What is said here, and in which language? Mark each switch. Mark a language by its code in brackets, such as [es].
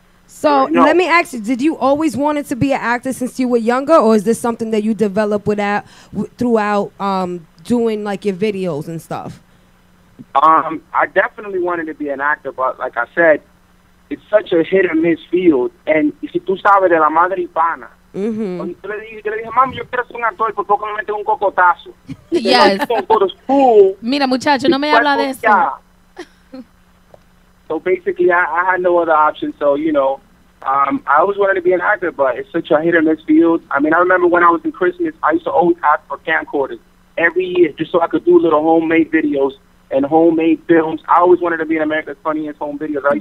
[en] So let me ask you, did you always wanted to be an actor since you were younger, or is this something that you developed throughout doing like your videos and stuff? I definitely wanted to be an actor, but like I said, it's such a hit or miss field. [es] And si tú sabes de la madre hispana, cuando yo le dije, mami, yo quiero ser un actor, por poco me meten un cocotazo. [en] Yes. [es] Mira, muchacho, no me habla de eso. [en] So basically, I had no other option. So, I always wanted to be an actor, but it's such a hit or miss field. I mean, I remember when I was in Christmas, I used to always ask for camcorders every year just so I could do little homemade videos and homemade films. I always wanted to be in America's Funniest Home Videos.